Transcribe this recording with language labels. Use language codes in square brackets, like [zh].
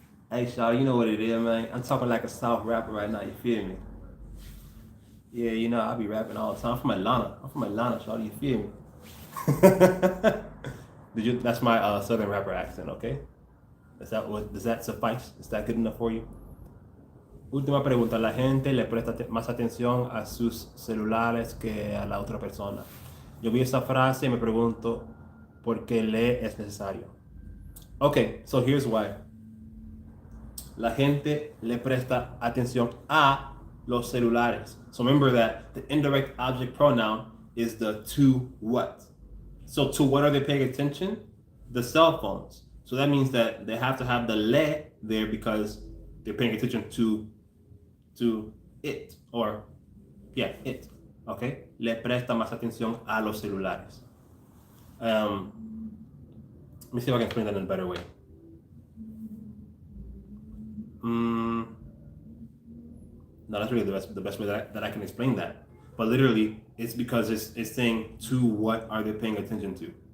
[en] Hey, Shaw, you know what it is, man. I'm talking like a South rapper right now, you feel me? Yeah, you know, I be rapping all the time. I'm from Atlanta, Shaw, you feel me? That's my Southern rapper accent, okay? Does that suffice? Is that good enough for you? [es] Última pregunta. La gente le presta más atención a sus celulares que a la otra persona. Yo vi esa frase y me pregunto por qué le es necesario. [en] Okay, so here's why. [es] La gente le presta atención a los celulares. [en] So remember that the indirect object pronoun is the to what. So to what are they paying attention? The cell phones. So that means that they have to have the le there because they're paying attention to it, or yeah, it. Okay? [es] Le presta más atención a los celulares. [en] Let me see if I can explain that in a better way. No, that's really the best way that I can explain that. But literally, it's because it's saying to what are they paying attention to.